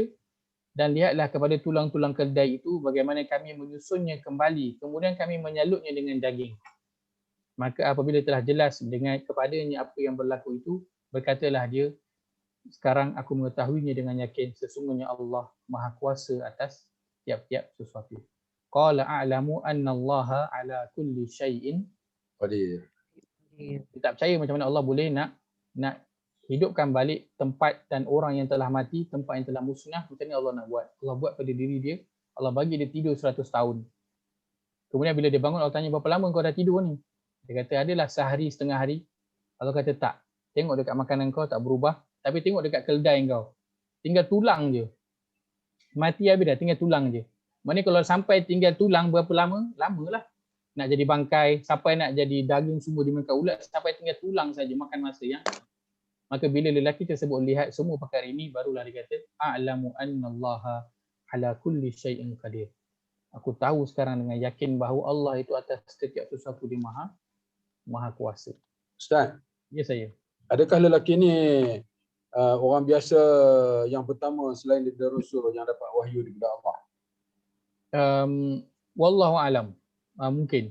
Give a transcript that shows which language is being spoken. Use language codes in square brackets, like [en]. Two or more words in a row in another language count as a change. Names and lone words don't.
[ms] Dan lihatlah kepada tulang-tulang keldai itu bagaimana kami menyusunnya kembali. Kemudian kami menyalutnya dengan daging. Maka apabila telah jelas dengan kepadanya apa yang berlaku itu, berkatalah dia, sekarang aku mengetahuinya dengan yakin sesungguhnya Allah Maha Kuasa atas tiap-tiap sesuatu. [ar] قال أعلم أن الله على كل شيء Qadir. [ms] Kita tak percaya macam mana Allah boleh nak hidupkan balik tempat dan orang yang telah mati, tempat yang telah musnah. Macam ni Allah nak buat. Allah buat pada diri dia. Allah bagi dia tidur 100 tahun. Kemudian bila dia bangun, Allah tanya, berapa lama kau dah tidur ni? Dia kata, adalah sehari, setengah hari. Allah kata, tak. Tengok dekat makanan kau tak berubah. Tapi tengok dekat keldai kau. Tinggal tulang je. Mati habis dah, tinggal tulang je. Maknanya kalau sampai tinggal tulang berapa lama? Lamalah. Nak jadi bangkai, sampai nak jadi daging semua dimakan ulat, sampai tinggal tulang saja makan masa yang. Maka bila lelaki tersebut lihat semua perkara ini, barulah dia kata, [ar] أعلم أن الله على كل شيء قدير. [ms] Aku tahu sekarang dengan yakin bahawa Allah itu atas setiap sesuatu dia maha kuasa. Ustaz, Ya saya. adakah lelaki ni orang biasa yang pertama selain daripada Rasul yang dapat wahyu daripada Allah? [ar] والله أعلم. [ms] Mungkin.